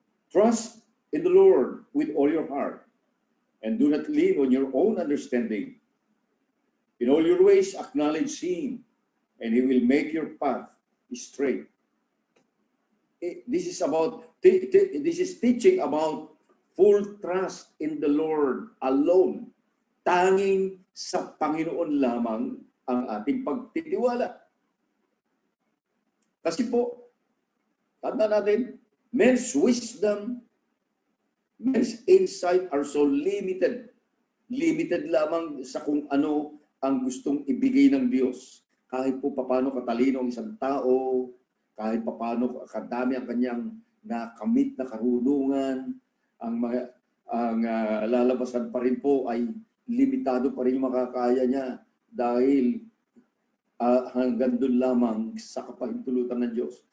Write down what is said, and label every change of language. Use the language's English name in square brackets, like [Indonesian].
[English] Trust in the Lord with all your heart and do not lean on your own understanding. In all your ways acknowledge Him and He will make your path straight. This is teaching about full trust in the Lord alone. [Filipino] Tanging sa Panginoon lamang ang ating pagtitiwala. Kasi po, tanda natin, [English] men's wisdom, men's insight are so limited. [Filipino] Limited lamang sa kung ano ang gustong ibigay ng Diyos. Kahit po paano katalino ang isang tao, kahit paano kadami ang kanyang nakamit na karunungan, ang lalabasan pa rin po ay limitado pa rin yung makakaya niya dahil hanggang doon lamang sa kapahintulutan ng Diyos.